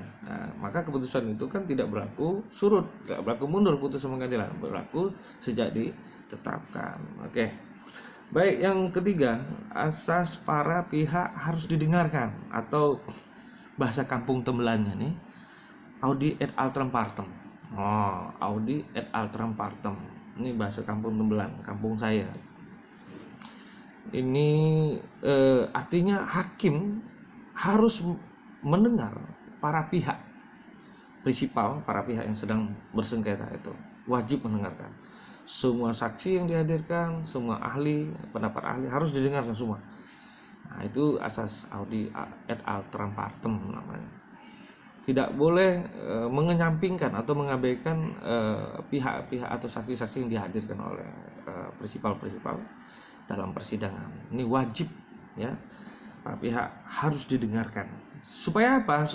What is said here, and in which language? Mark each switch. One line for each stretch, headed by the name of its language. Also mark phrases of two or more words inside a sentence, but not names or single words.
Indonesian: Nah, maka keputusan itu kan tidak berlaku surut, tidak berlaku mundur putusan pengadilan, berlaku sejak ditetapkan. Oke. Baik, yang ketiga, asas para pihak harus didengarkan atau bahasa kampung tembelannya nih,
Latin: audi et alteram partem. Audi et alteram partem.
Indonesian: Ini bahasa kampung tembelan, kampung saya. Ini artinya hakim harus mendengar para pihak prinsipal, para pihak yang sedang bersengketa itu wajib mendengarkan semua saksi yang dihadirkan, semua ahli, pendapat ahli harus didengarkan semua. Nah, itu asas
Latin: audi et alteram partem
Indonesian: namanya. Tidak boleh mengenyampingkan atau mengabaikan pihak-pihak atau saksi-saksi yang dihadirkan oleh prinsipal-prinsipal dalam persidangan. Ini wajib, ya. Para pihak harus didengarkan. Supaya apa?